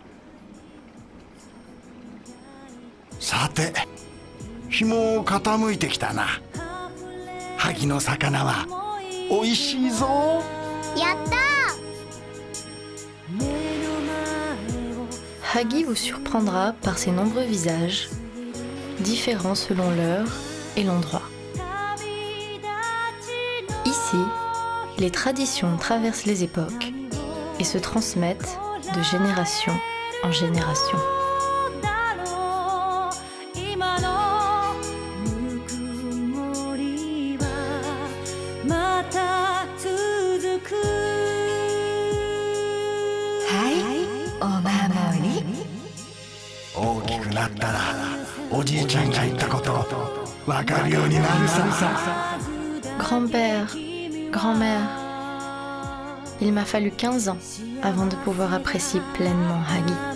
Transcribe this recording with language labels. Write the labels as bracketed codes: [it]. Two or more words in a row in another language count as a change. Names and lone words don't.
[ja] さて、日も傾いてきたな。萩の魚はおいしいぞ。やったー。 [fr] Hagi vous surprendra par ses nombreux visages, différents selon l'heure et l'endroit. Ici, les traditions traversent les époques et se transmettent de génération en génération. [ja] はい、お守り. 大きくなったらおじいちゃんが言ったことわかるようになるさ。 [fr] Grand-père, grand-mère, il m'a fallu 15 ans avant de pouvoir apprécier pleinement Hagi.